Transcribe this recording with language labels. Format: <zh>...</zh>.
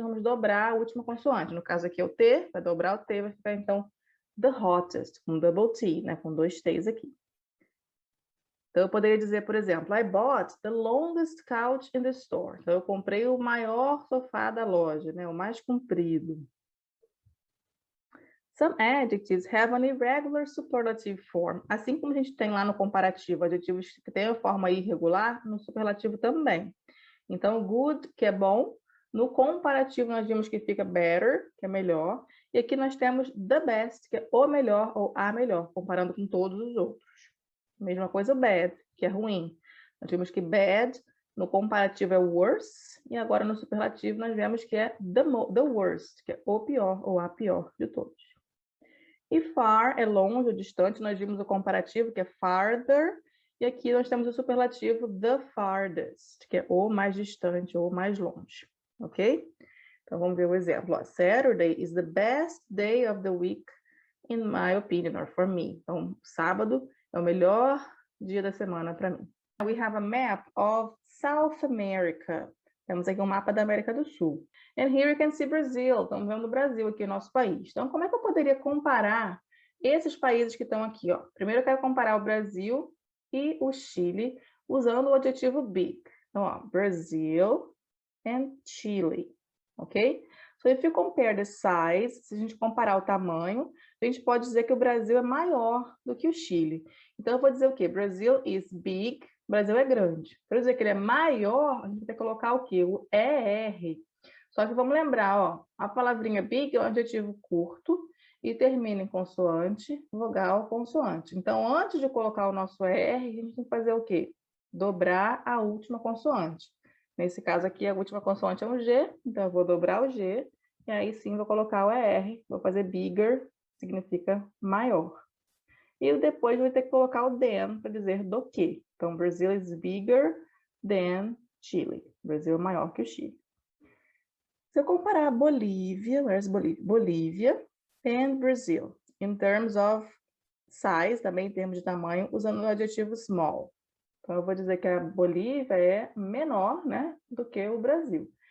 <pt>Vamos dobrar a última consoante. No caso aqui é o T, vai dobrar o T, vai ficar então the hottest, com double T, né? Com dois T's aqui. Então, eu poderia dizer, por exemplo,</pt> <en>I bought the longest couch in the store.</en> <pt>Então, eu comprei o maior sofá da loja, né? O mais comprido.</pt> <en>Some adjectives have an irregular superlative form.</en> <pt>Assim como a gente tem lá no comparativo adjetivos que têm a forma irregular, no superlativo também. Então, good, que é bom. No comparativo, nós vimos que fica better, que é melhor. E aqui nós temos the best, que é o melhor ou a melhor, comparando com todos os outros. Mesma coisa o bad, que é ruim. Nós vimos que bad no comparativo é worse, e agora no superlativo nós vemos que é the worst, que é o pior ou a pior de todos. E far é longe ou distante, nós vimos o comparativo, que é farther, e aqui nós temos o superlativo the farthest, que é o mais distante ou mais longe, ok? Então vamos ver o exemplo. Ó.</pt> <en>Saturday is the best day of the week, in my opinion, or for me.</en> <pt>Então, sábado é o melhor dia da semana para mim.</pt> <en>We have a map of South America.</en> <pt>Temos aqui um mapa da América do Sul.</pt> <en>And here you can see Brazil.</en> <pt>Estamos vendo o Brasil aqui, nosso país. Então, como é que eu poderia comparar esses países que estão aqui? Ó? Primeiro, eu quero comparar o Brasil e o Chile usando o adjetivo big. Então, ó, Brazil and Chile. Ok?</pt> <en>So, if you compare the size,</en> <pt>se a gente comparar o tamanho, a gente pode dizer que o Brasil é maior do que o Chile. Então, eu vou dizer o quê?</pt> <en>Brazil is big.</en> <pt>O Brasil é grande. Para dizer que ele é maior, a gente vai ter que colocar o quê? O ER. Só que vamos lembrar, ó, a palavrinha big é um adjetivo curto e termina em consoante, vogal, consoante. Então, antes de colocar o nosso ER, a gente tem que fazer o quê? Dobrar a última consoante. Nesse caso aqui, a última consoante é um G, então eu vou dobrar o G, e aí sim vou colocar o ER, vou fazer bigger, significa maior. E depois vou ter que colocar o than para dizer do que.</pt> <en>Então, Brazil is bigger than Chile.</en> <pt>O Brasil é maior que o Chile. Se eu comparar Bolívia,</pt> <en>where's Bolívia? Bolívia and Brazil, in terms of size,</en> <pt>também em termos de tamanho, usando o adjetivo small. Então, eu vou dizer que a Bolívia é menor, né, do que o Brasil.</pt>